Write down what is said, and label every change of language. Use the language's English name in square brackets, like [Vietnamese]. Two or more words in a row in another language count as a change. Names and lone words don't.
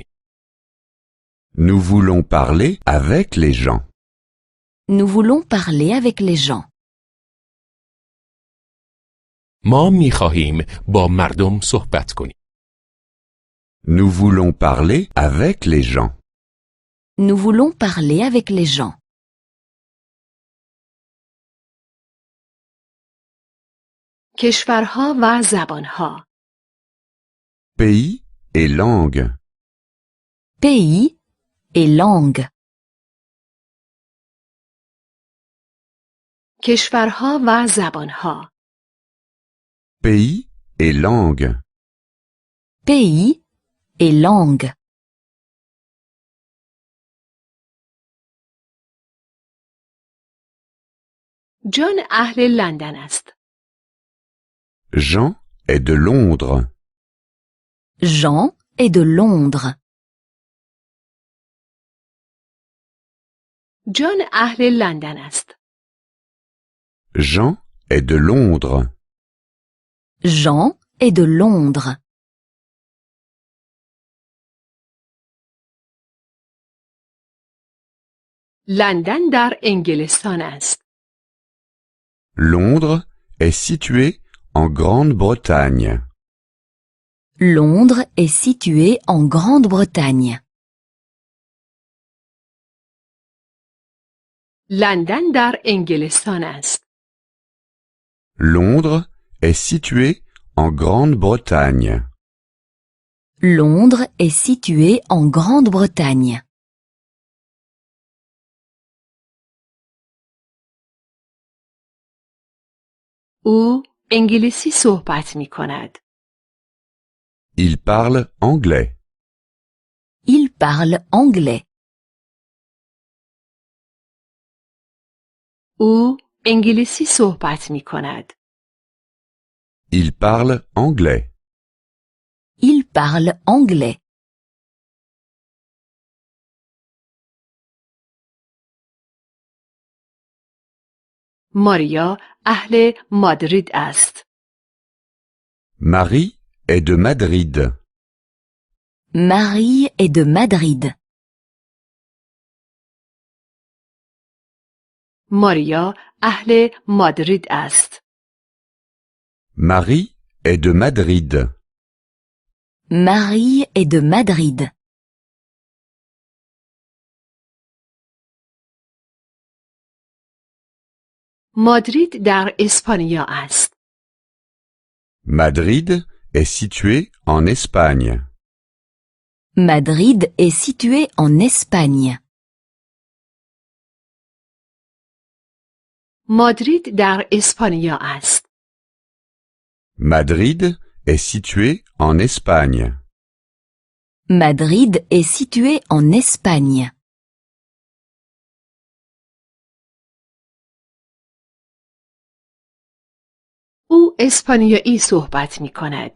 [French] Nous voulons parler avec les gens. Nous voulons parler avec les gens. [Persian] ما می‌خواهیم با مردم صحبت کنیم. [French] Nous voulons parler avec les gens. Nous voulons parler avec les gens. [Persian] کشورها و زبانها. [French] Pays et langues. Pays et langue. [Persian] کشورها و زبانها. [French] Pays et langues. Pays et langue. [Persian] جان اهل لندن است. [French] Jean est de Londres. Jean est de Londres. [Persian] جان اهل لندن است. [French] Jean est de Londres. Jean est de Londres. [Persian] لندن در انگلستان است. [French] Londres est situé en Grande-Bretagne. Londres est situé en Grande-Bretagne. [Persian] لندن در انگلستان است. [French] Londres est situé en Grande-Bretagne. Londres est situé en Grande-Bretagne. [Persian] او انگلیسی صحبت می کند. [French] Il parle anglais. Il parle anglais. [Persian] او انگلیسی صحبت می کند. [French] Il parle anglais. Il parle anglais. [Persian] ماریا اهل مادرید است. [French] Marie est de Madrid. Marie est de Madrid. [Persian] ماریا اهل مادرید است. [French] Marie est de Madrid. Marie est de Madrid. [Persian] مادرید در اسپانیا است. [French] Madrid est situé en Espagne. Madrid est situé en Espagne. [Persian] مادرید در اسپانیا است. [French] Madrid est situé en Espagne. Madrid est situé en Espagne. [Persian] او اسپانیایی صحبت می کند.